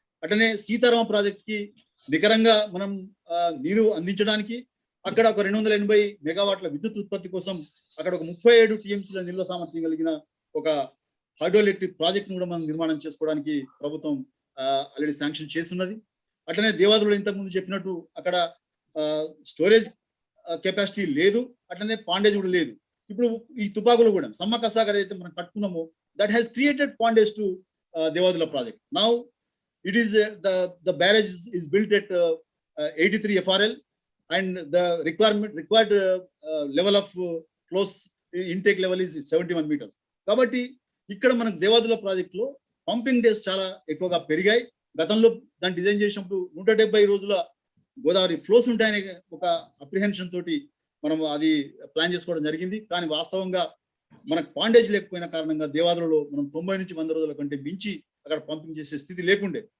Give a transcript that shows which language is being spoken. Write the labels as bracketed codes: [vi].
[te] అట్లనే సీతారామ ప్రాజెక్ట్ కి నికరంగా మనం నీరు అందించడానికి అక్కడ ఒక 280 మెగావాట్ల విద్యుత్ ఉత్పత్తి కోసం అక్కడ ఒక 37 టీఎంసీల నిల్వ సామర్థ్యం కలిగిన ఒక హైడ్రో ఎలక్ట్రిక్ ప్రాజెక్ట్ కూడా మనం నిర్మాణం చేసుకోవడానికి ప్రభుత్వం ఆల్రెడీ శాంక్షన్ చేస్తున్నది. అట్లనే దేవాదులు ఇంతకుముందు చెప్పినట్టు అక్కడ స్టోరేజ్ కెపాసిటీ లేదు, అట్లనే పాండేజ్ కూడా లేదు. ఇప్పుడు ఈ తుపాకులు కూడా సమ్మక్క సాగర్ అయితే మనం కట్టుకున్నామో [en] that has created pondage to [te] Devadula project. [en] Now it is the barrage is built at 83 FRL and the required level of close intake level is 71 meters. [te] కాబట్టి ఇక్కడ మనకు దేవాదుల ప్రాజెక్ట్ లో పంపింగ్ డేస్ చాలా ఎక్కువగా పెరిగాయి. గతంలో దాన్ని డిజైన్ చేసినప్పుడు 170 రోజుల గోదావరి ఫ్లోస్ ఉంటాయనే ఒక అప్రిహెన్షన్ తోటి మనం అది ప్లాన్ చేసుకోవడం జరిగింది. కానీ వాస్తవంగా మనకు పాండేజ్ లేకపోయిన కారణంగా దేవాదులలో మనం 90 నుంచి 100 రోజుల కంటే మించి అక్కడ పంపింగ్ చేసే స్థితి లేకుండే.